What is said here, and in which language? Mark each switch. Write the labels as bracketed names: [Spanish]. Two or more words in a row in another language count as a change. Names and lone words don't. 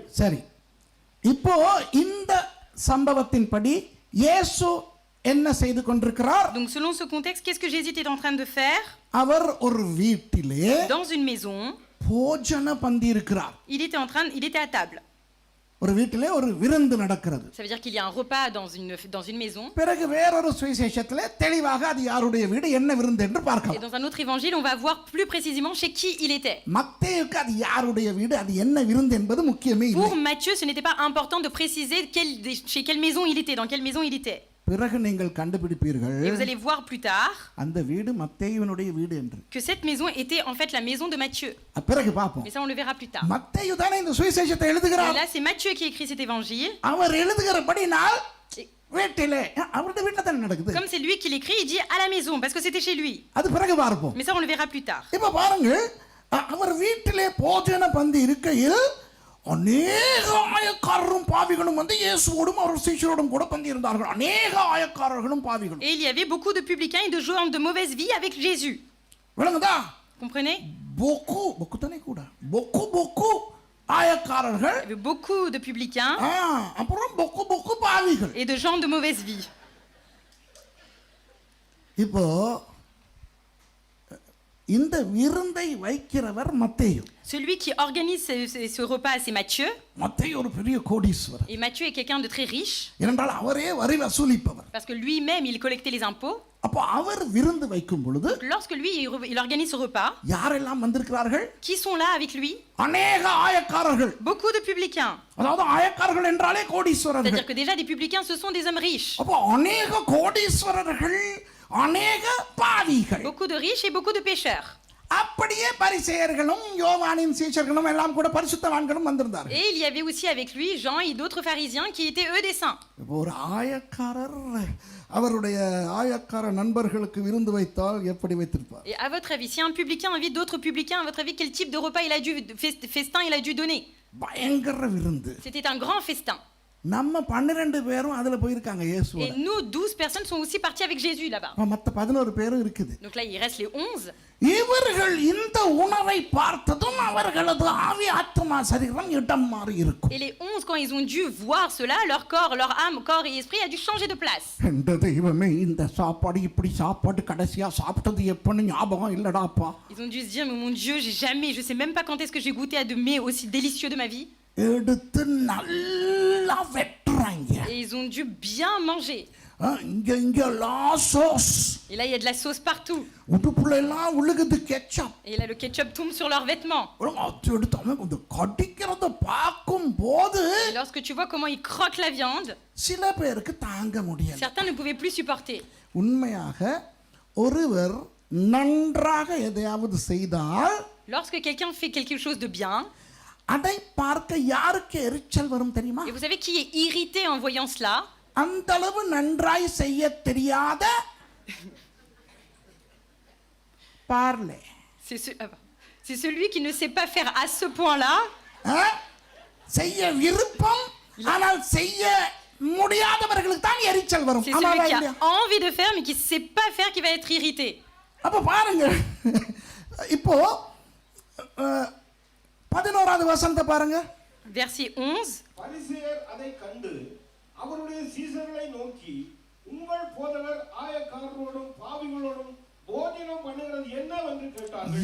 [Tamil] சரி, இப்போ இந்த சம்பவத்தின்படி இயேசு என்ன செய்து கொண்டிருக்கிறார்? [French] Donc selon ce contexte, qu'est-ce que Jésus était en train de faire? [Tamil] அவர் ஒரு வீட்டிலே [French] Dans une maison, [Tamil] போஜன பந்தி இருக்கிறார். [French] il était à table. [Tamil] ஒரு வீட்டிலே ஒரு விருந்து நடக்கிறது. [French] Ça veut dire qu'il y a un repas dans une maison. [Tamil] பிறகு வேறொரு சுவிசேஷத்திலே தெளிவாக அது யாருடைய வீடு, என்ன விருந்து என்று [French] Et [Tamil] பார்க்கலாம். [French] dans un autre évangile, on va voir plus précisément chez qui il était. [Tamil] மத்தேயுக்கு அது யாருடைய வீடு, அது என்ன விருந்து என்பது முக்கியமே இல்லை. [French] Pour Matthieu, ce n'était pas important de préciser chez quelle maison il était, dans quelle maison il était. [Tamil] பிறகு நீங்கள் கண்டுபிடிப்பீர்கள் [French] Et vous allez voir plus tard [Tamil] அந்த வீடு மத்தேயுவினுடைய வீடு என்று. [French] que cette maison était en fait la maison de Matthieu. [Tamil] பிறகு பார்ப்போம். [French] Mais ça, on le verra plus tard. [Tamil] மத்தேயு தானே இந்த சுவிசேஷத்தை [French] Et [Tamil] எழுதுகிறார். [French] là, c'est Matthieu qui écrit cet évangile. [Tamil] அவர் எழுதுகிறபடினால் [French] Et [Tamil] வீட்டிலே அவருடைய வீட்டில தானே நடக்குது. [French] comme c'est lui qui l'écrit, il dit à la maison parce que c'était chez lui. [Tamil] அது பிறகு பார்ப்போம். [French] Mais ça, on le verra plus tard. [Tamil] இப்ப பாருங்கள், அவர் வீட்டிலே போஜன பந்தி இருக்கையில் அநேக ஆயக்காரரும் பாவிகளும் வந்து இயேசுவோடும் அவர் சீஷரோடும் கூட பந்தி இருந்தார்கள். அநேக ஆயக்காரர்களும் பாவிகளும். [French] Et il y avait beaucoup de publicains et de gens de mauvaise vie avec Jésus. [Tamil] விளங்குதா? [French] Comprenez? [Tamil] பொக்கு தானே கூட, பொக்கு ஆயக்காரர்கள், [French] Il y avait beaucoup de publicains [Tamil] அப்புறம் பொக்கு பாவிகள். [French] et de gens de mauvaise vie. [Tamil] இப்போ இந்த விருந்தை வைக்கிறவர் மத்தேயு. [French] Celui qui organise ce repas, c'est Matthieu. [Tamil] மத்தேயு ஒரு பெரிய கோடீஸ்வரர். [French] Et Matthieu est quelqu'un de très riche [Tamil] ஏனென்றால் அவரே வரி வசூலிப்பவர். [French] parce que lui-même, il collectait les impôts. [Tamil] அப்போ அவர் விருந்து வைக்கும் பொழுது [French] Lorsque lui, il organise ce repas, [Tamil] யாரெல்லாம் வந்திருக்கிறார்கள்? [French] qui sont là avec lui? [Tamil] அநேக ஆயக்காரர்கள். [French] Beaucoup de publicains. [Tamil] அதாவது ஆயக்காரர்கள் என்றாலே கோடீஸ்வரர்கள். [French] C'est-à-dire que déjà, des publicains, ce sont des hommes riches. [Tamil] அப்போ அநேக கோடீஸ்வரர்கள், அநேக பாவிகள். [French] Beaucoup de riches et beaucoup de pécheurs. [Tamil] அப்படியே பரிசேயர்களும் யோவானின் சீஷர்களும் எல்லாம் கூட பரிசுத்தவான்களும் வந்திருந்தார்கள். [French] Et il y avait aussi avec lui Jean et d'autres pharisiens qui étaient eux des saints. [Tamil] ஒரு ஆயக்காரர் அவருடைய ஆயக்கார நண்பர்களுக்கு விருந்து வைத்தால் எப்படி வைத்திருப்பார்? [French] Et à votre avis, si un publicain invite d'autres publicains, à votre avis, quel type de repas il a dû festin il a dû donner? [Tamil] பயங்கர விருந்து. [French] C'était un grand festin. [Tamil] நம்ம 12 பேரும் அதுல போயிருக்காங்க [French] Et [Tamil] இயேசுவோட. [French] nous, 12 personnes sont aussi parties avec Jésus là-bas. [Tamil] மத்த 11 பேரும் இருக்குது. [French] Donc là, il reste les 11. [Tamil] இவர்கள் இந்த உணவை பார்த்ததும் அவர்களது ஆவி ஆத்மா சரீரம் இடம் மாறி இருக்கும். [French] Et les 11, quand ils ont dû voir cela, leur corps, leur âme, corps et esprit a dû changer de place. [Tamil] இந்த தெய்வமே இந்த சாப்பாடு இப்படி சாப்பாடு கடைசியா சாப்பிட்டது எப்பன்னு ஞாபகம் இல்லடாப்பா. [French] Ils ont dû se dire, mais mon Dieu, je sais même pas quand est-ce que j'ai goûté à de mets aussi délicieux de ma vie. [Tamil] எடுத்து நல்லா வெட்டுறாங்க. [French] Et ils ont dû bien manger. [Tamil] இங்க லாசோஸ். [French] Et là, il y a de la sauce partout. [Tamil] உடுப்புல எல்லாம் உழுகுது கெச்சப். [French] Et là, le ketchup tombe sur leurs vêtements. [Tamil] அது எடுத்து அவன் கொஞ்சம் கடிக்கிறத பார்க்கும் போது [French] Et lorsque tu vois comment ils croquent la viande, [Tamil] சில பேருக்கு தாங்க முடியல. [French] certains ne pouvaient plus supporter. [Tamil] உண்மையாக ஒருவர் நன்றாக எதையாவது செய்தால் [French] Lorsque quelqu'un fait quelque chose de bien, [Tamil] அதை பார்க்க யாருக்கு எரிச்சல் வரும் தெரியுமா? [French] et vous savez qui est irrité en voyant cela? [Tamil] அந்த அளவு நன்றாய் செய்ய தெரியாத பார்லே. [French] C'est celui qui ne sait pas faire à ce point-là. [Tamil] செய்ய விருப்பம் ஆனால் செய்ய முடியாதவர்களுக்கு தான் எரிச்சல் வரும். [French] C'est celui qui a envie de faire mais qui ne sait pas faire qui va être irrité. [Tamil] அப்ப பாருங்க, இப்போ 11வது வசனத்தை பாருங்க. [French] Verset 11. [Tamil] பரிசேயர் அதை கண்டு அவருடைய சீசர்களை நோக்கி, உங்கள் போதகர் ஆயக்காரரோடும் பாவிகளோடும் போஜனம் பண்ணுகிறது என்னவென்று கேட்டார்கள்.